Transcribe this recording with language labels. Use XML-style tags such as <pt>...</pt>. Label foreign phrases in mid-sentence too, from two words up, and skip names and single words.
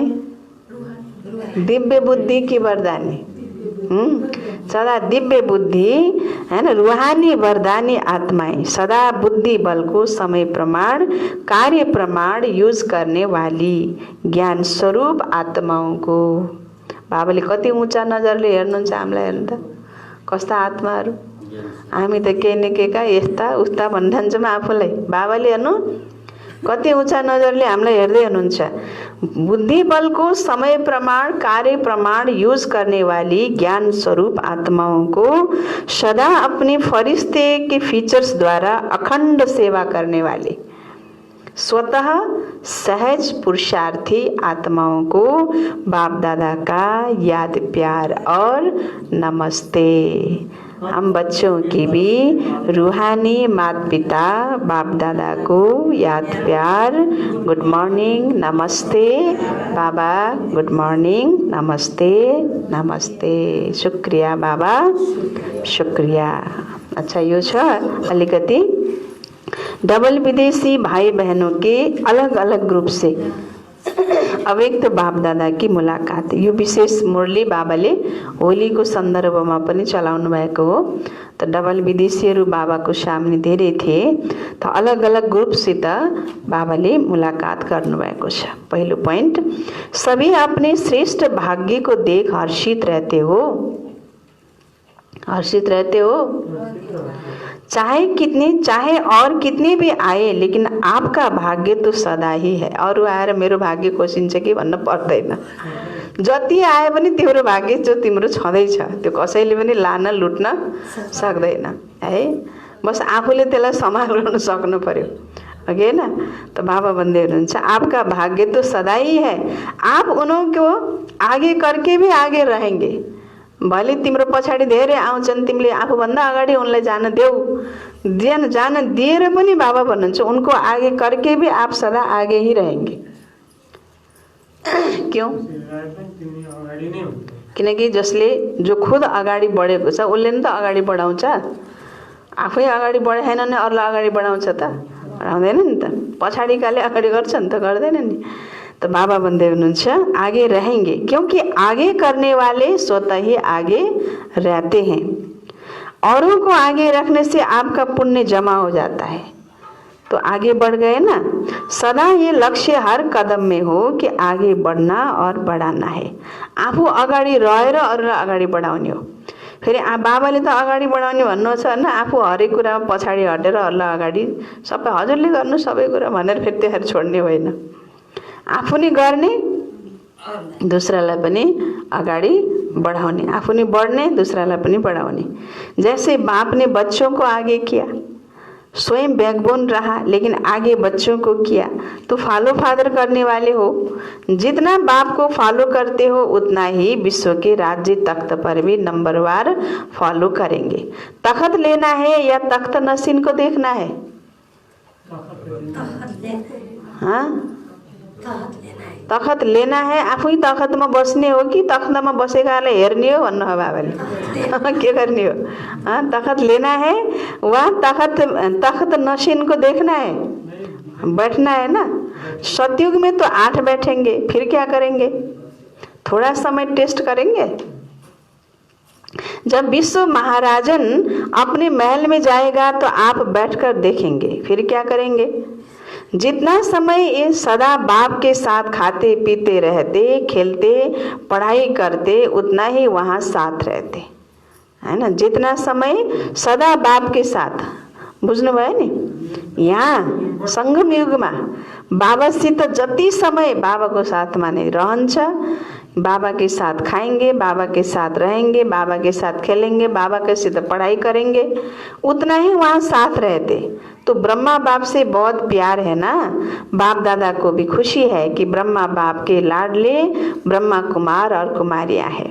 <hi>दिव्य बुद्धि की वरदानी। सदा दिव्य बुद्धि है ना, रूहानी वरदानी आत्माएं सदा बुद्धि बल को समय प्रमाण, कार्य प्रमाण यूज करने वाली ज्ञान स्वरूप आत्माओं को</hi> <ne>बाबाले कति ऊँचा नजरले हेर्नुहुन्छ हामीलाई। हेर्नु त कस्ता आत्माहरू, हामी त केही न केहीका यस्ता उस्ता भनिरहन्छौँ आफूलाई। बाबाले हेर्नु कति ऊँचा नजरले हामीलाई हेर्दै हुनुहुन्छ।</ne> <hi>बुद्धि बल को समय प्रमाण, कार्य प्रमाण यूज करने वाली ज्ञान स्वरूप आत्माओं को सदा अपने फरिश्ते के फीचर्स द्वारा अखंड सेवा करने वाले स्वतः सहज पुरुषार्थी आत्माओं को बाप दादा का याद प्यार और नमस्ते। हम बच्चों की भी रूहानी माता पिता बाप दादा को याद प्यार, गुड मॉर्निंग, नमस्ते बाबा, गुड मॉर्निंग, नमस्ते नमस्ते, शुक्रिया बाबा, शुक्रिया। अच्छा,</hi> <ne>यो छ अलिकति</ne> <hi>डबल विदेशी भाई बहनों के अलग अलग ग्रुप से अव्यक्त बाप दादा की मुलाकात।</hi> <ne>यो विशेष मुरली बाबाले होलीको सन्दर्भमा पनि चलाउनु भएको हो। तो डबल विदेशीहरू बाबाको सामने धेरै थिए, तो अलग अलग ग्रुपसित बाबाले मुलाकात गर्नुभएको छ।</ne> <hi>पहिलो पॉइंट, सभी अपने श्रेष्ठ भाग्य को देख हर्षित रहते हो। हर्षित रहते हो, चाहे और कितने भी आए, लेकिन आपका भाग्य तो सदा ही है।</hi> <ne>अरू आएर मेरो भाग्य कोसिन्छ कि भन्न पर्दैन। जति आए पनि तिम्रो भाग्य जो तिम्रो छँदैछ, त्यो कसैले पनि लान लुट्न सक्दैन है। बस आफूले त्यसलाई सम्हाल्न सक्नु पर्यो, ओके हैन। तो बाबा भन्दै हुनुहुन्छ</ne> <hi>आपका भाग्य तो सदा ही है, आप उनको आगे करके भी आगे रहेंगे।</hi> <ne>भले तिम्रो पछाडि धेरै आउँछन्, तिमीले आफूभन्दा अगाडि उनलाई जान देऊ, जान दिएर पनि बाबा भन्नुहुन्छ</ne> <hi>उनको आगे करके भी आप सदा आगे ही रहेंगे। क्यों?</hi> <ne>किनकि जसले जो खुद अगाडि बढेको छ उसले नि त अगाडि बढाउँछ। आफै अगाडि बढाएन भने अरूलाई अगाडि बढाउँछ त? बढाउँदैन नि त। पछाडिकाले अगाडि गर्छ नि त? गर्दैन नि। तो बाबा भन्दै हुनुहुन्छ</ne> <hi>आगे रहेंगे, क्योंकि आगे करने वाले स्वतः ही आगे रहते हैं। औरों को आगे रखने से आपका पुण्य जमा हो जाता है, तो आगे बढ़ गए ना। सदा ये लक्ष्य हर कदम में हो कि आगे बढ़ना और बढ़ाना है।</hi> <ne>आफू अगाडि रहेर अरूलाई अगाडि बढाउने हो। फेरि बाबाले त अगाडि बढाउने भन्नुहुन्छ हैन, आफू हरेक कुरामा पछाडि हटेर अरूलाई अगाडि सबै हजुरले गर्नु सबै कुरा भनेर फेरि त्यसरी छोड्ने होइन। आफू नै गर्ने, दूसरालाई पनि अगाडि बढ़ाउने, आफू नै बढ़ने, दूसरालाई पनि बढ़ाउने।</ne> <hi>जैसे बाप ने बच्चों को आगे किया, स्वयं बैकबोन रहा, लेकिन आगे बच्चों को किया, तो फॉलो फादर करने वाले हो। जितना बाप को फॉलो करते हो उतना ही विश्व के राज्य तख्त पर भी नंबरवार फॉलो करेंगे। तख्त लेना है या तख्त नसीन को देखना है? हाँ, तखत लेना है।</hi> <ne>आफै तखतमा बस्ने हो कि तख्तमा बसेकालाई हेर्ने हो भन्नु हो बाबाले? के गर्ने हो?</ne> <hi>तखत लेना है वा तख्त नशीन को देखना है, बैठना है ना। सतयुग में तो 8 बैठेंगे, फिर क्या करेंगे? थोड़ा समय टेस्ट करेंगे। जब विश्व महाराजन अपने महल में जाएगा तो आप बैठकर देखेंगे, फिर क्या करेंगे? जितना समय ये सदा बाप के साथ खाते पीते रहते, खेलते, पढ़ाई करते, उतना ही वहाँ साथ रहते, है ना। जितना समय सदा बाप के साथ,</hi> <ne>बुझ्नुभयो नि। यहाँ सङ्गम युगमा बाबासित जति समय बाबाको साथमा नै रहन्छ,</ne> <hi>बाबा के साथ खाएंगे, बाबा के साथ रहेंगे, बाबा के साथ खेलेंगे, बाबा के साथ पढ़ाई करेंगे, उतना ही वहाँ साथ रहते। तो ब्रह्मा बाप से बहुत प्यार है ना। बाप दादा को भी खुशी है कि ब्रह्मा बाप के लाडले ब्रह्मा कुमार और कुमारियाँ हैं।</hi>